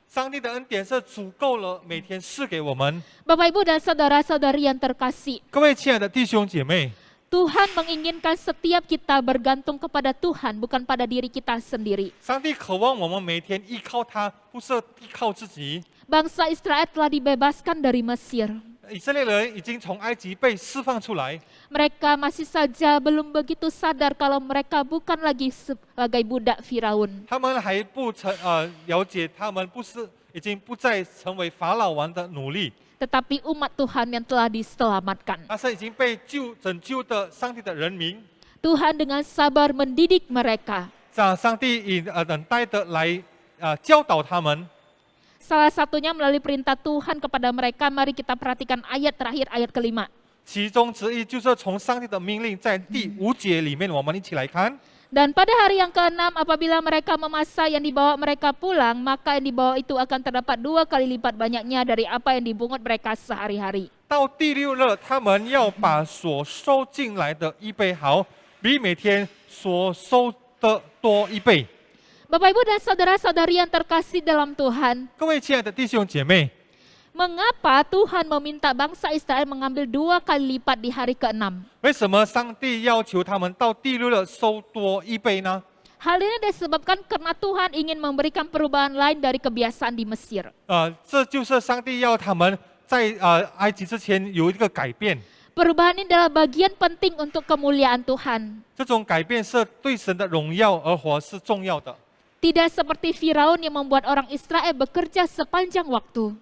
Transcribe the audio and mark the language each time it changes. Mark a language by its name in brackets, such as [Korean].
[Chinese] 上帝的恩典是足够了，每天赐给我们。 [Indonesian] Bapak Ibu dan saudara-saudari yang terkasih, [Chinese] 各位亲爱的弟兄姐妹， [Indonesian] Tuhan menginginkan setiap kita bergantung kepada Tuhan, bukan pada diri kita sendiri. [Chinese] 上帝渴望我们每天依靠他，不是依靠自己。 [Indonesian] Bangsa Israel telah dibebaskan dari Mesir. [Chinese] 以色列人已经从埃及被释放出来， [Indonesian] Mereka masih saja belum begitu sadar kalau mereka bukan lagi sebagai budak Firaun. [Chinese] 他们还不了解，他们已经不再成为法老王的奴隶， [Indonesian] Tetapi umat Tuhan yang telah diselamatkan. [Chinese] 而是已经被拯救的上帝的人民。 [Indonesian] Tuhan dengan sabar mendidik mereka. [Chinese] 上帝以等待的来教导他们。 [Indonesian] Salah satunya melalui perintah Tuhan kepada mereka. Mari kita perhatikan ayat terakhir, ayat kelima. [Chinese] 其中之一就是从上帝的命令，在第5节里面，我们一起来看。 [Indonesian] Dan pada hari yang keenam apabila mereka memasak yang dibawa mereka pulang, maka yang dibawa itu akan terdapat 2 kali lipat banyaknya dari apa yang dibungut mereka sehari-hari. [Chinese] 到第6日，他们要把所收进来的预备好，比每天所收的多1倍。 [Indonesian] Bapak Ibu dan saudara-saudari yang terkasih dalam Tuhan, [Chinese] 各位亲爱的弟兄姐妹， [Indonesian] mengapa Tuhan meminta bangsa Israel mengambil 2 kali lipat di hari ke-6? [Chinese] 为什么上帝要求他们到第6日收多1倍呢？ [Indonesian] Hal ini disebabkan karena Tuhan ingin memberikan perubahan lain dari kebiasaan di Mesir. [Chinese] 这就是上帝要他们在埃及之前有一个改变。 [Indonesian] Perubahan ini adalah bagian penting untuk kemuliaan Tuhan. [Chinese] 这种改变是对神的荣耀而活是重要的， [Indonesian] Tidak seperti Firaun yang membuat orang Israel bekerja sepanjang waktu.